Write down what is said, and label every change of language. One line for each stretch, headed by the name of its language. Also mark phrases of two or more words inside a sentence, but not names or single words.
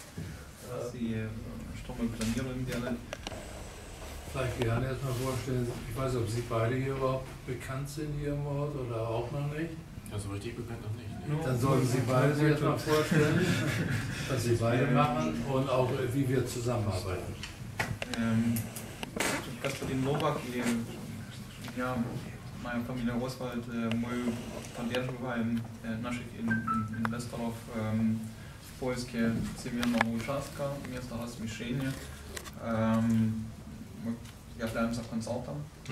German: Vielleicht gerne erstmal vorstellen, ich weiß nicht, ob Sie beide hier überhaupt bekannt sind hier im Ort oder auch noch nicht. Also richtig bekannt noch nicht. Ne? Dann sollten Sie beide sich erstmal vorstellen, was Sie beide machen und auch wie wir zusammenarbeiten.
Russian: Господин Новак и я, моя фамилия Освальд, мы поддерживаем наших инвесторов в поиске земельного участка, места размещения. Мы являемся консалтом.